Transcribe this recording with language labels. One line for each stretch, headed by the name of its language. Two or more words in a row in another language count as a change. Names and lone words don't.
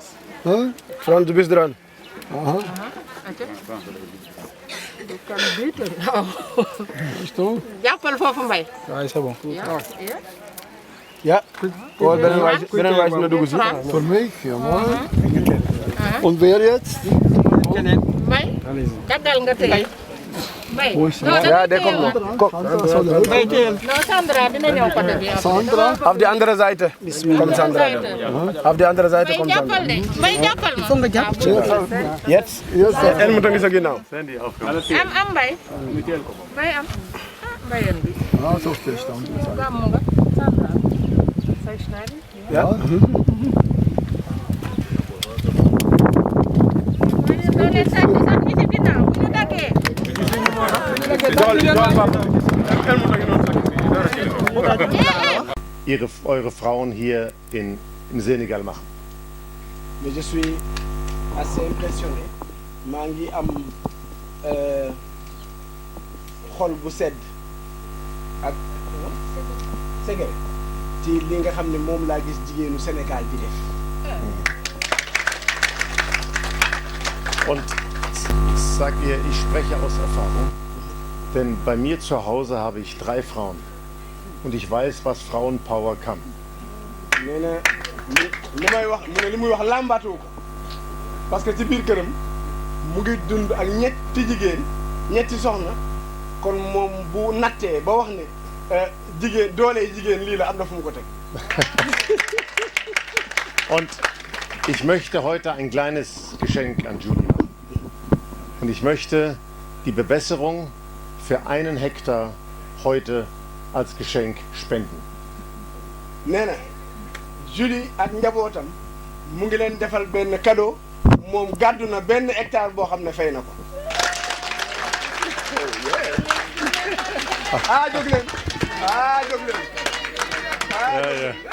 German: France bis dran
Wolof: aca kan biite jàppal foofu mbay waaw
French: c'est bon
Wolof: ja ko beneen waay na dugg si
Dutch: Voor mij, ja man.
German: Und wer jetzt?
Wolof: mbay daggal nga tey mbay
German: ja der kommt noch
Wolof: non Sandra dina ñëw côté bi Sandra.
German: auf die andere Seite kommt Sandra auf die andere Seite
Wolof: mbay
German: kommt Sandra
Wolof: jàppal de mbay jàppal ma jetzt el mu tangi sa ginnaaw am mbay mbay am mbayen bi
Dutch: Ah, zo stilstaan.
Wolof: gàmmu nga Sandra say schneiden ja doo leen sàcc sax ñi ci ginnaaw bu ñu daggee
German: eure Frauen hier in Senegal machen.
French: Mais je suis assez impressionné.
Wolof: maa ngi am xol bu sedd ak segere ci li nga xam ne moom laa gis jigéenu Sénégal di def
German: Und ich sage ihr, ich spreche aus Erfahrung, denn bei mir zu Hause habe ich 3 Frauen und ich weiß, was Frauenpower kann.
Wolof: nee na li may wax mu ne li muy wax làmbaatu ko
French: parce que
Wolof: ci biir këram mu ngi dund ak ñetti jigéen ñetti soxna kon moom bu nattee ba wax ne jigéen doole jigéen lii la am na fu mu ko teg.
German: Und ich möchte heute ein kleines Geschenk an Julie machen. Und ich möchte die Bewässerung für 1 Hektar heute als Geschenk spenden.
Wolof: nee na Julie ak njabootam mu ngi leen defal benn cadeau moom gàddu na benn hectare boo xam ne fay na ko. jóg leen jóg leen.
German: Ja, ja.